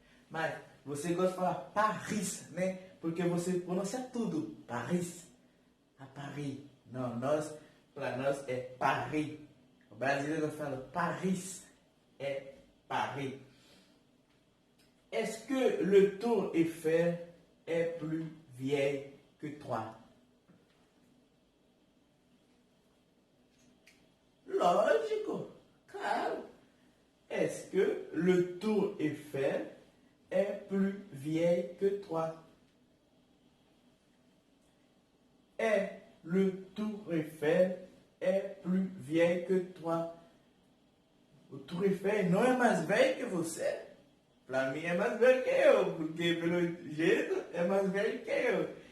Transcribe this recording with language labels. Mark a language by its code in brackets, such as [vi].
[pt] Mas você gosta de falar Paris, né? Porque você pronuncia tudo. Paris. A Paris. Não, para nós é Paris. O brasileiro fala Paris. É Paris. [fr] Est-ce que le Tour Eiffel est plus vieille que toi? [pt] Lógico, claro. [fr] Est-ce que le Tour Eiffel est plus vieille que toi? Est le Tour Eiffel est plus vieille que toi? [pt] O Tour Eiffel não é mais velho que você? Para mim é mais velho que eu, porque pelo jeito é mais velho que eu.